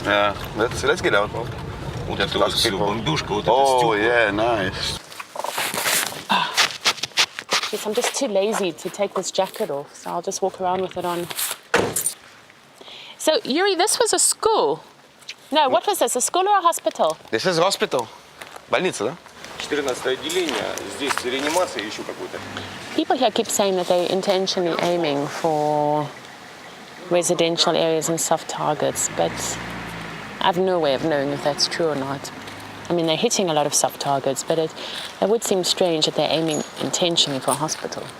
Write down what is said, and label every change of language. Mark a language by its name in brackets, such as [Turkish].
[English] Yeah, let's get out. Oh, yeah, nice. I'm just too lazy to take this jacket off, so I'll just walk around with it on. So, Yuri, this was a school. No, what was this, a school or a hospital? This is hospital. [Russian] Больница, да? 14 отделение, здесь реанимация еще какой-то. [English] People here keep saying that they're intentionally aiming for residential areas and soft targets, but I've no way of knowing if that's true or not. I mean, they're hitting a lot of soft targets, but it would seem strange that they're aiming intentionally for a hospital.